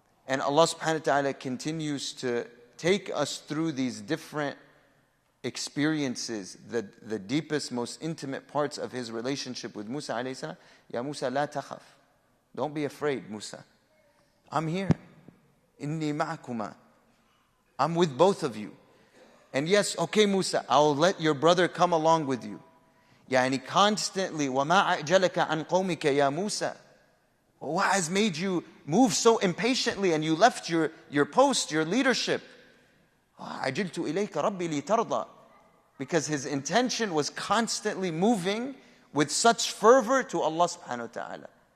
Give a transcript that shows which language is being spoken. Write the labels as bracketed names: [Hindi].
[English] And Allah subhanahu wa ta'ala continues to take us through these different experiences, the deepest, most intimate parts of his relationship with Musa alayhi salam. [Arabic] Ya Musa, la takhaf. [English] Don't be afraid, Musa. I'm here. [Arabic] Inni ma'akuma. [English] I'm with both of you. And yes, okay, Musa, I'll let your brother come along with you. [Arabic] Yani constantly, وَمَا أَعْجَلَكَ عَنْ قَوْمِكَ يَا مُوسَى. [English] What has made you move so impatiently and you left your post, your leadership? [Arabic] عَجِلْتُ إِلَيْكَ رَبِّي لِتَرْضَى. [English] Because his intention was constantly moving with such fervor to Allah subhanahu wa ta'ala.